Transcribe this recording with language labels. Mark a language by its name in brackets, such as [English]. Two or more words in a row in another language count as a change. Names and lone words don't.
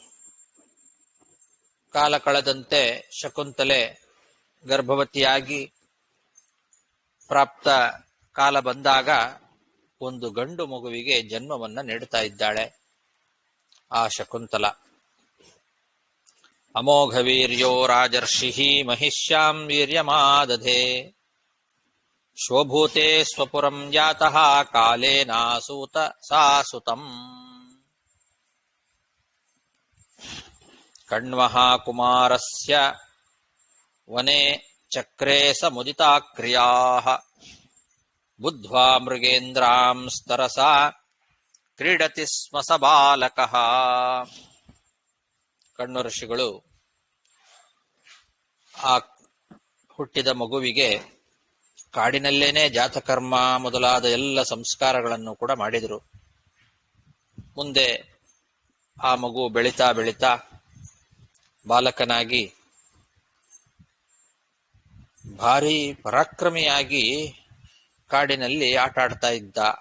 [Kannada] ಕಾಲ ಕಳೆದಂತೆ ಶಕುಂತಲೆ ಗರ್ಭವತಿಯಾಗಿ ಪ್ರಾಪ್ತ ಕಾಲ ಬಂದಾಗ ಒಂದು ಗಂಡು ಮಗುವಿಗೆ ಜನ್ಮವನ್ನ ನೀಡುತ್ತಾ ಇದ್ದಾಳೆ ಆ ಶಕುಂತಲ. [Sanskrit] ಅಮೋಘ ವೀರ್ಯೋ ರಾಜರ್ಷಿ ಮಹಿಷ್ಯಾಂ ವೀರ್ಯಮಾದಧೇ ಶೋಭೂತೆ ಸ್ವಪುರಂ ಯಾತಃ ಕಾಲೇನಾಸೂತ ಸಾಸುತಂ. ಕಣ್ವಃ ಕುಮಾರಸ್ಯ ವನೆ ಚಕ್ರೇ ಸಮುದಿತಾ ಕ್ರಿಯಾಃ ಬುದ್ಧ್ವಾ ಮೃಗೇಂದ್ರಾಂ ಸ್ತರಸಾ ಕ್ರೀಡತಿ ಸ್ಮ ಸ ಬಾಲಕಃ. [Kannada] ಕಣ್ವ ಋಷಿಗಳು ಆ ಹುಟ್ಟಿದ ಮಗುವಿಗೆ ಕಾಡಿನಲ್ಲೇನೆ ಜಾತಕರ್ಮ ಮೊದಲಾದ ಎಲ್ಲ ಸಂಸ್ಕಾರಗಳನ್ನು ಕೂಡ ಮಾಡಿದರು. ಮುಂದೆ ಆ ಮಗು ಬೆಳೀತಾ ಬೆಳೀತಾ ಬಾಲಕನಾಗಿ ಭಾರಿ ಪರಾಕ್ರಮಿಯಾಗಿ ಕಾಡಿನಲ್ಲಿ ಆಟ ಆಡ್ತಾ ಇದ್ದ.